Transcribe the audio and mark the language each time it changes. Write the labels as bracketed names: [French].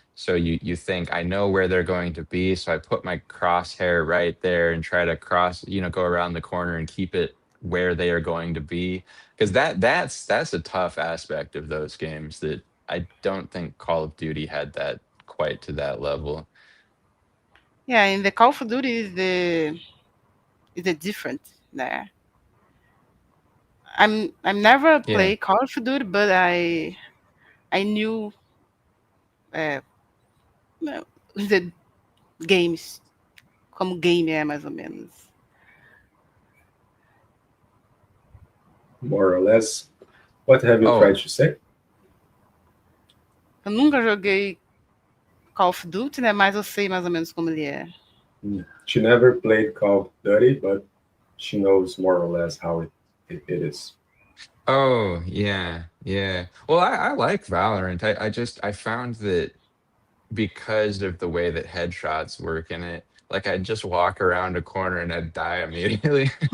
[English] So you think I know where they're going to be, so I put my crosshair right there and try to go around the corner and keep it where they are going to be. Because that's a tough aspect of those games that I don't think Call of Duty had that quite to that level. Yeah, in the Call of Duty is the different there. I'm never Yeah. play Call of Duty, but I knew [Portuguese] é, não, [English] the games [Portuguese] como game é mais ou menos. [English] More or less. What have you tried Oh, to say? [Portuguese] Eu nunca joguei Call of Duty, né? Mas eu sei mais ou menos como ele é. [English] She never played Call of Duty, but she knows more or less how it is. oh, yeah, yeah. Well, I like Valorant. I found that because of the way that headshots work in it, like I'd just walk around a corner and I'd die immediately.